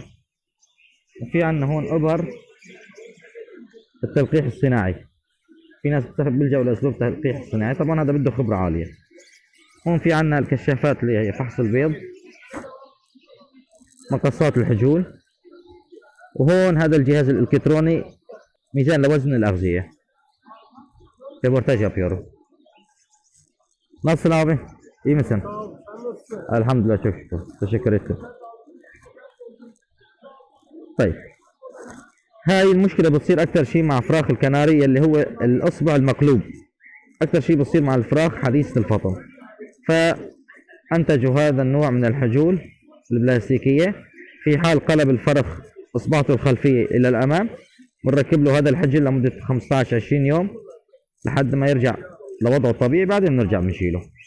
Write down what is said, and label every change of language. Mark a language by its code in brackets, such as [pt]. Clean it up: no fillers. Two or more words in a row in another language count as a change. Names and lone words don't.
[ar] وفي عندنا هون ابر التلقيح الصناعي، في ناس بيلجأوا لاسلوب التلقيح الصناعي، طبعا هذا بده خبرة عالية. هون في عندنا الكشافات اللي هي فحص البيض، مقصات الحجول، وهون هذا الجهاز الالكتروني ميزان لوزن الاغذية. ريبورتاج بيورو [tr] nasıl abi? İyi misin? Elhamdülillah çok şükür. Teşekkür ettim. [ar] طيب هاي المشكلة بتصير أكثر شيء مع فراخ الكناري اللي هو الإصبع المقلوب، أكثر شيء بتصير مع الفراخ حديثة الفطم. فأنتجوا هذا النوع من الحجول البلاستيكية، في حال قلب الفرخ إصبعته الخلفية إلى الأمام بنركب له هذا الحجل لمدة 15-20 يوم لحد ما يرجع لوضعه الطبيعي، بعدين بنرجع بنشيله.